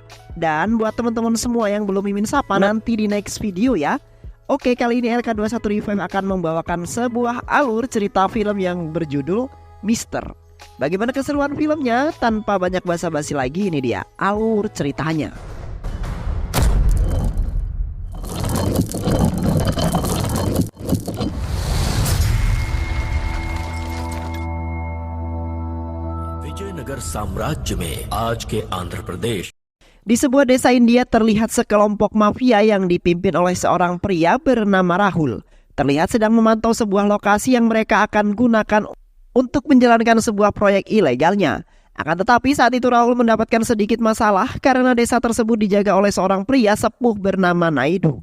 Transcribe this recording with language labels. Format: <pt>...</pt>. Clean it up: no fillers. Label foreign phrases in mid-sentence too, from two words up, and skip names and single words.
<id>Dan buat teman-teman semua yang belum mimin sapa, nanti di</id> <en>next video</en> <id>ya. Oke, kali ini LK21 Revive akan membawakan sebuah alur cerita film yang berjudul Mister. Bagaimana keseruan filmnya? Tanpa banyak basa-basi lagi, ini dia alur ceritanya.</id> <hi>विजयनगर साम्राज्य में आज के आंध्र प्रदेश.</hi> <id>Di sebuah desa India terlihat sekelompok mafia yang dipimpin oleh seorang pria bernama Rahul. Terlihat sedang memantau sebuah lokasi yang mereka akan gunakan untuk menjalankan sebuah proyek ilegalnya. Akan tetapi saat itu Rahul mendapatkan sedikit masalah karena desa tersebut dijaga oleh seorang pria sepuh bernama Naidu.</id>